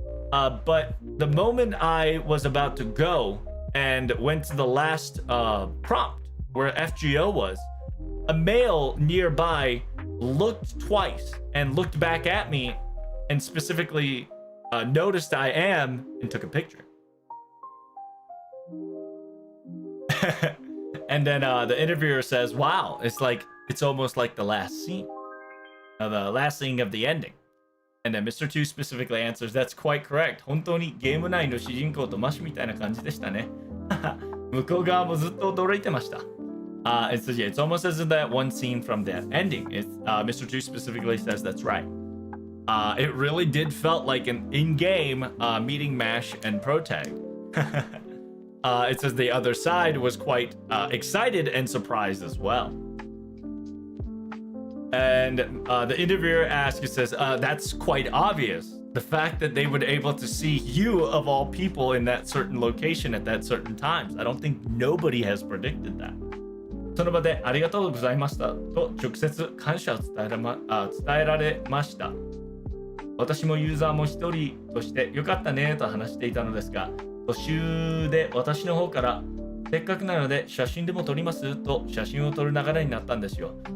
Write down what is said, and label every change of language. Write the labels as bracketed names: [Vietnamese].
[English] But the moment I was about to go and went to the last prompt where FGO was, a male nearby looked twice and looked back at me and specifically noticed I am and took a picture. And then the interviewer says, "Wow, it's almost like the last scene of the ending." And then Mr. 2 specifically answers, "That's quite correct. [Japanese] 本当にゲーム内の主人公とマシみたいな感じでしたね." 向こう側もずっと驚いてました。 [English] It says, yeah, it's almost as if that one scene from that ending. Mr. 2 specifically says that's right. It really did felt like an in-game meeting MASH and Protag. It says the other side was quite excited and surprised as well. And the interviewer asks, it says, that's quite obvious. The fact that they would able to see you of all people in that certain location at that certain times. I don't think nobody has predicted that. [Japanese] その場でありがとうございましたと直接感謝を伝えられました。私もユーザーも一人としてよかったねと話していたのですが、途中で私の方からせっかくなので写真でも撮りますと写真を撮る流れになったんですよ。